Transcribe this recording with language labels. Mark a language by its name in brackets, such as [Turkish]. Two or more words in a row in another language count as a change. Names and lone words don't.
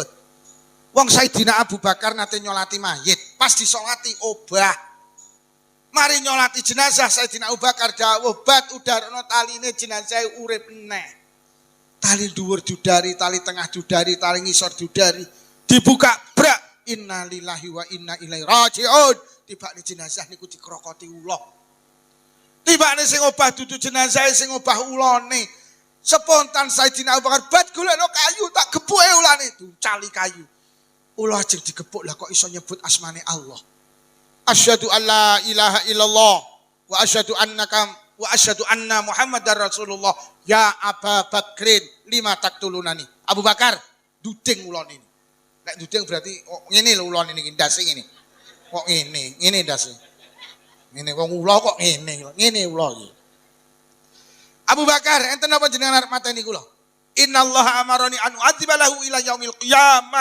[Javanese] Wong Sayyidina Abu Bakar nate nyolati mayit, pas disolati obah. Mari nyolati jenazah Sayyidina Abu Bakar dawuh bat udarana taline jenazah urip neh. Tali dhuwur dudari, tali tengah dudari, tali ngisor dudari. Dibuka brak, [Arabic] إنا لله وإنا إليه راجعون. [Javanese] Tibane jenazah niku dikrokoti ula. Tibane sing obah dudu jenazah sing obah ulane. Spontan Sayyidina Abu Bakar bat golekno kayu tak gepuke ulane ducali kayu. Ula ajeng digepuk lah kok iso nyebut asmane Allah. [Arabic] أشهد أن لا إله إلا الله وأشهد أن محمدا رسول الله. يا أبا بكر لم تقتلني. [Javanese] Abu Bakar duding ulane ini. Nek duding berarti ngene lho ulane niki ndase ngene. Kok ngene ndase. Ngene wong ula kok ngene ula iki. Abu Bakar, enten apa jenengan arep mateni kula? [Arabic] إن الله أمرني أن أعذبه إلى يوم القيامة.